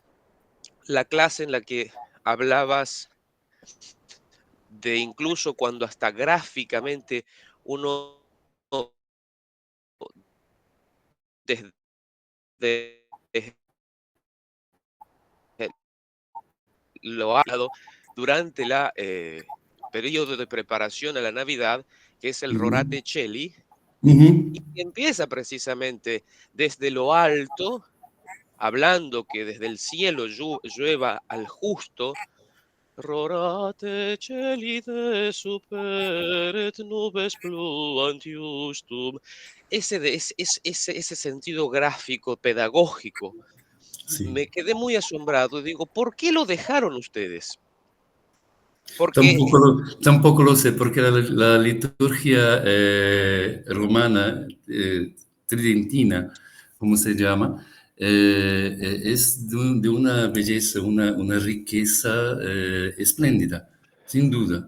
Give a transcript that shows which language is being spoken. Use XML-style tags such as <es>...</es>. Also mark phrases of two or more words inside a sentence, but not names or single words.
<es>La clase en la que hablabas de incluso cuando hasta gráficamente uno desde lo ha hablado durante periodo de preparación a la Navidad, que es el Rorate Celi, Ujú. y que empieza precisamente desde lo alto, hablando que desde el cielo llueva al justo.</es> <la>Rorate celi de superet nubes pluant justum.</la> <es>Ese sentido gráfico, pedagógico. Sí. Me quedé muy asombrado. Digo, ¿por qué lo dejaron ustedes? Porque Tampoco lo sé, porque la liturgia romana, tridentina, como se llama, es de una belleza, una riqueza espléndida, sin duda.</es>